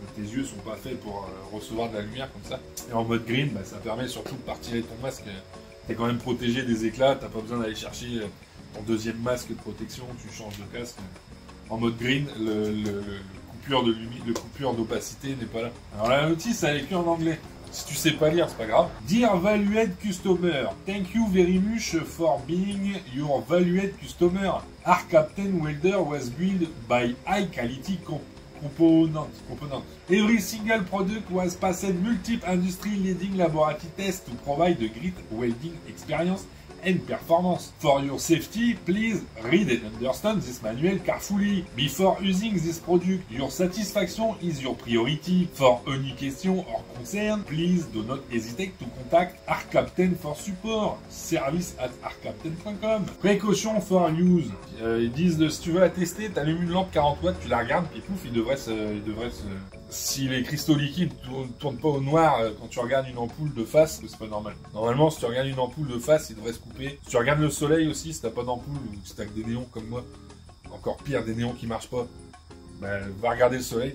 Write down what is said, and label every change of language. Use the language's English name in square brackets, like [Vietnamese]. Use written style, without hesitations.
[French] Tes yeux sont pas faits pour recevoir de la lumière comme ça. Et en mode green, ça permet surtout de pas retirer ton masque. Tu es quand même protégé des éclats, t'as pas besoin d'aller chercher ton deuxième masque de protection, tu changes de casque. En mode green, le coupure d'opacité n'est pas là. Alors la notice, elle est écrite en anglais. Si tu sais pas lire, c'est pas grave. [English] Dear valued customer, thank you very much for being your valued customer. Our Captain Welder was built by high quality component. Every single product was passed multiple industry leading laboratory tests to provide a great welding experience and performance. For your safety, please read and understand this manual carefully. Before using this product, your satisfaction is your priority. For any question or concern, please do not hesitate to contact ArcCaptain for support. Service at arcaptain.com. Précaution for use. [French] Ils disent, si tu veux la tester, tu allumes une lampe 40 watts, tu la regardes, puis pouf, il devrait se... Si les cristaux liquides ne tournent pas au noir quand tu regardes une ampoule de face, c'est pas normal. Normalement, si tu regardes une ampoule de face, il devrait se couper. Si tu regardes le soleil aussi, si t'as pas d'ampoule ou si t'as que des néons comme moi, encore pire, des néons qui marchent pas, va regarder le soleil.